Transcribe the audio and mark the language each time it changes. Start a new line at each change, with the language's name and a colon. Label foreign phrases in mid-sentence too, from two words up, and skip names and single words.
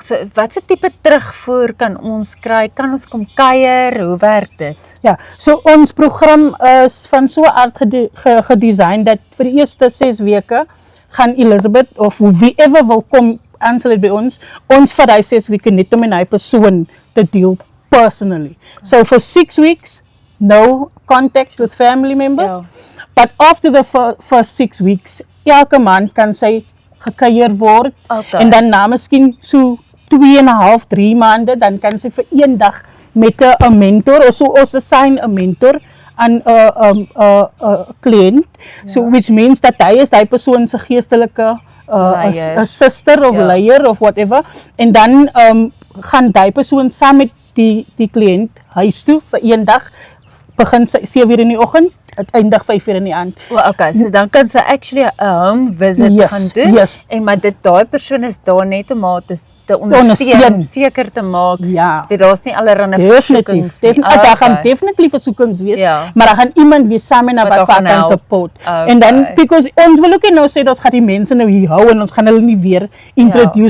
Afrikaans: So watse tipe terugvoer kan ons kry? Kan ons kom kuier? Hoe werk dit? Ja, so ons program is van so 'n aard gedesign dat vir die eerste 6 weke gaan Elizabeth of whoever wil kom aansluit by ons vat hy 6 weke net om met hy persoon te
English: deal personally. So for 6 weeks, no contact with family members.
Afrikaans: Ja.
English: But after the first 6 weeks,
Afrikaans: elke maand kan sy gekuier word. Okay. En dan na miskien so 2,5, 3 maande, dan kan sy vir een dag met 'n mentor, of so ons assign 'n mentor aan 'n kliënt.
English: So which means
Afrikaans: dat hy is daai persoon se geestelike
English: a sister
Afrikaans: of leier of whatever. En dan gaan daai persoon saam met die kliënt huis toe vir een dag. Begin 7:00 in die oggend, uiteindig 5:00 in die aand. Okay, so dan kan sy actually 'n
English: home visit
Afrikaans: gaan doen. Yes. En maar daai persoon is daar net om haar te ondersteun, seker te maak. Ja. Weet daar's nie allerlei versoekings nie. Daar gaan definitely versoekings wees, maar daar gaan iemand wees saam met wat kan support. En dan because ons wil ook nou sê dat ons gaan die mense nou hier hou en ons gaan hulle nie weer introduce.